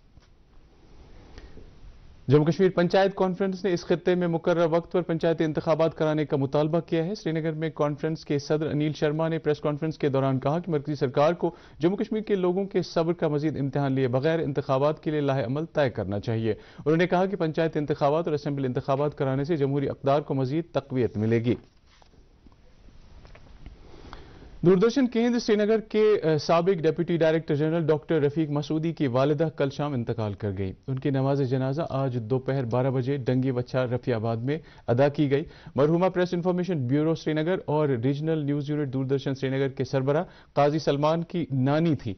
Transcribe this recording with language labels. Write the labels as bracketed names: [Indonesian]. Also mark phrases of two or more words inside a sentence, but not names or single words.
[Urdu] جموں کشمیر پنچایت کانفرنس نے اس خطے میں مقررہ وقت پر پنچایتی انتخابات کرانے کا مطالبہ کیا ہے. سری نگر میں کانفرنس کے صدر انیل شرما نے پریس کانفرنس کے دوران کہا کہ مرکزی سرکار کو جموں کشمیر کے لوگوں کے صبر کا مزید امتحان لیے بغیر انتخابات کے لیے لاہ عمل طے کرنا چاہیے. انہوں نے کہا کہ پنچایت انتخابات اور اسمبلی انتخابات کرانے سے جمہوری اقدار کو مزید تقویت ملے گی. دوردرشن کیندر سری نگر کے سابق ڈپٹی ڈائریکٹر جنرل ڈاکٹر رفیق مسعودی کی والدہ کل شام انتقال کر گئی. ان کی نماز جنازہ آج دوپہر 12 بجے ڈنگی وچھا رفیع آباد میں ادا کی گئی. مرحومہ پریس انفارمیشن بیورو سری نگر اور ریجنل نیوز یونٹ دوردرشن سری نگر کے سربراہ قاضی سلمان کی نانی تھی.